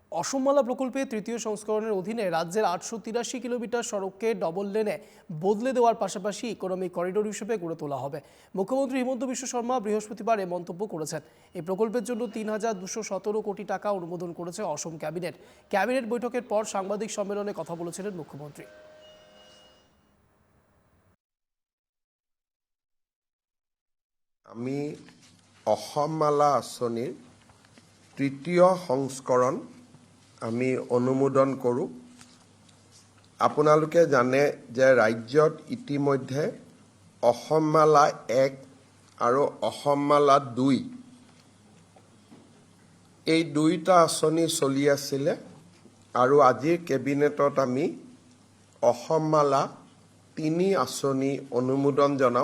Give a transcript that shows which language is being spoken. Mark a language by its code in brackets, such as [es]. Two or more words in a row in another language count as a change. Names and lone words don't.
[bn] অসমমালা প্রকল্পে তৃতীয় সংস্করণের অধীনে রাজ্যের ৮৮৩ কিলোমিটার সড়ককে ডবল লেনে বদলে দেওয়ার পাশাপাশি [en] economic corridor [bn] হিসেবে গড়ে তোলা হবে। মুখ্যমন্ত্রী হিমন্ত বিশ্ব শর্মা বৃহস্পতিবার এ মন্তব্য করেছেন। এই প্রকল্পের জন্য ৩,২১৭ কোটি টাকা অনুমোদন করেছে অসম ক্যাবিনেট। ক্যাবিনেট বৈঠকের পর সাংবাদিক সম্মেলনে কথা বলেছিলেন মুখ্যমন্ত্রী। [as] আমি অসমমালা আঁচনিৰ তৃতীয় সংস্কৰণ আমি অনুমোদন কৰোঁ। আপোনালোকে জানে যে ৰাজ্যত ইতিমধ্যে অসমমালা 1 আৰু অসমমালা 2 এই দুইটা আঁচনি চলি আছিলে আৰু আজিৰ কেবিনেটত আমি অসমমালা 3 আঁচনি অনুমোদন জনাওঁ।